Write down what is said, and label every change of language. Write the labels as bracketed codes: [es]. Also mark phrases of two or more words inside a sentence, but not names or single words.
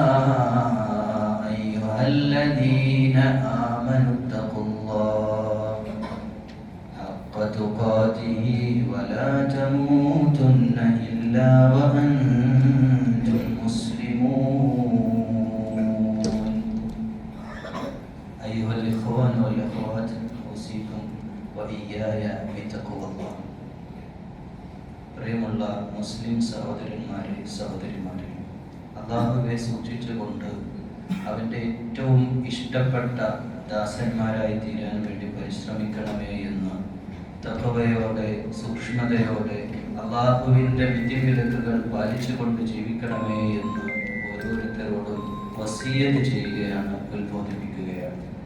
[ar] أيها الذين آمنوا اتقوا الله حق تقاته ولا تموتن إلا وأنتم مسلمون أيها الإخوان والأخوات أوصيكم وإياي بتقوى الله. [ml] പ്രിയമുള്ള മുസ്ലിം സഹോദരന്മാരെ സഹോദരിമാരെ, അല്ലാഹുവെ സൂക്ഷിച്ചുകൊണ്ട് അവൻ്റെ ഏറ്റവും ഇഷ്ടപ്പെട്ട ദാസന്മാരായി തീരാൻ വേണ്ടി പരിശ്രമിക്കണമേ എന്ന് തഖ്വയോടെ സൂക്ഷ്മതയോടെ അല്ലാഹുവിൻ്റെ വിധിവിലക്കുകൾ പാലിച്ചുകൊണ്ട് ജീവിക്കണമേ എന്ന് ഓരോരുത്തരോടും വസിയ്യത്ത് ചെയ്യുകയാണ്, ഉത്ബോധിപ്പിക്കുകയാണ്.